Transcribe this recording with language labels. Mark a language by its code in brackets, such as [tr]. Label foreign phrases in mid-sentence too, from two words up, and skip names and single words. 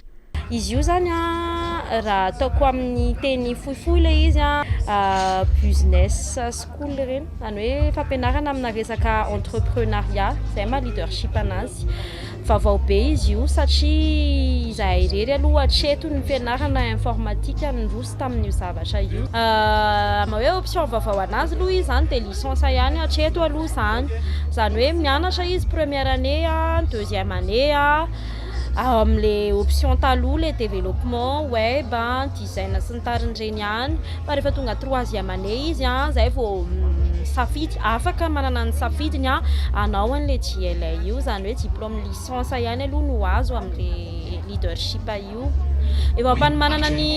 [mg] izy io zany raha ataoko amin'ny teny fohifohy ilay izy [en] business school [mg] reny zany hoe fampianarana amina resaka entrepreneuriat zay ma leadership anazy vaovao be izy io satria izahay irery aloha hatreto ny fianarana informatika nandroso tamin'io zavatra io ma hoe option vaovao anazy aloha izy zany dia licence ihany hatreto aloha zany hoe mianatra izy [fr] première année deuxième année [mg] amin'le option taloha le [fr] développement web design [mg] sy ny tariny reny ihany fa rehefa tonga [fr] troisième année [mg] izy zay vao safidy afaka manana ny safidiny anao an'le GLA io zany hoe [fr] diplôme licence [mg] ihany aloha no azo amin'le leadership io efa apany manana